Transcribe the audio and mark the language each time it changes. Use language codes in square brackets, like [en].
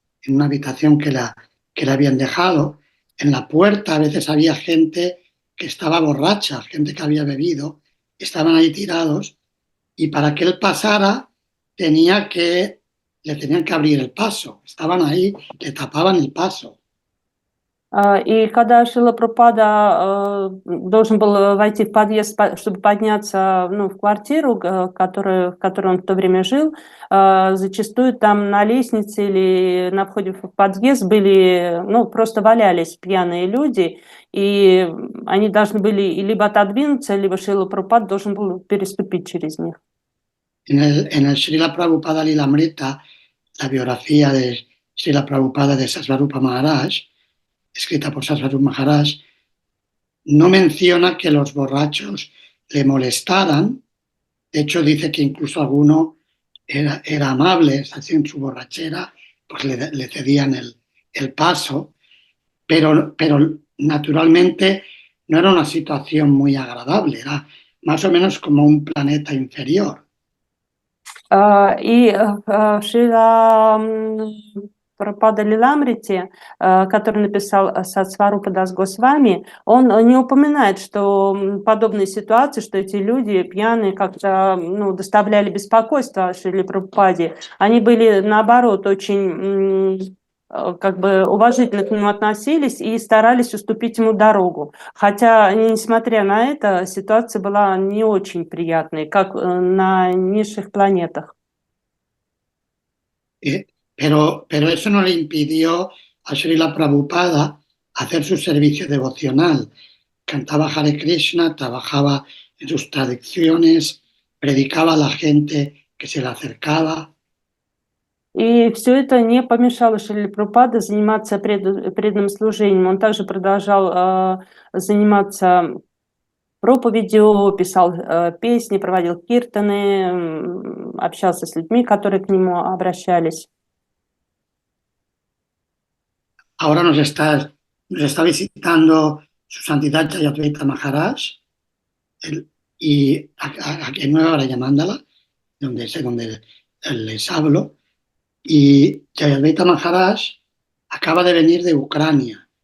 [es] en una habitación que le habían dejado. En la puerta a veces había gente que estaba borracha, gente que había bebido, estaban ahí tirados y para que él pasara le tenían que abrir el paso. Estaban ahí, le tapaban el paso. [ru] И когда Шрила Прабхупада должен был войти в подъезд, чтобы подняться, ну, в квартиру, в которой он в то время жил, зачастую там на лестнице или на входе в подъезд были, ну, просто валялись пьяные люди, и они должны были либо отодвинуться, либо Шрила Прабхупада должен был переступить через них. [es] En el Srila Prabhupada Lilamrita, la biografía de Srila Prabhupada de Sasvarupa Maharaj, escrita por Sasvarupa Maharaj, no menciona que los borrachos le molestaran. De hecho, dice que incluso alguno era amable, así en su borrachera, pues le cedían el paso, pero naturalmente no era una situación muy agradable, era más o menos como un planeta inferior. [ru] И Шрила Прабхупада Лиламрити, который написал Сатсварупа Дас Госвами, он не упоминает, что подобные ситуации, что эти люди пьяные как-то, ну, доставляли беспокойство Шриле Прабхупаде. Они были, наоборот, очень как бы уважительно к нему относились и старались уступить ему дорогу. Хотя, несмотря на это, ситуация была не очень приятной, как на низших планетах. [es] Pero eso no le impidió a Srila Prabhupada hacer su servicio devocional. Cantaba Hare Krishna, trabajaba en sus traducciones, predicaba a la gente que se le acercaba. [ru] И все это не помешало Шриле Прабхупаде заниматься преданным служением. Он также продолжал заниматься проповедью, писал песни, проводил киртаны, общался с людьми, которые к нему обращались. [es] Ahora nos está visitando su santidad Jayadvaita Maharaj y aquí en Nueva Rayamándala, donde les hablo. Y Jayadvaita Maharaj acaba de venir de Ucrania.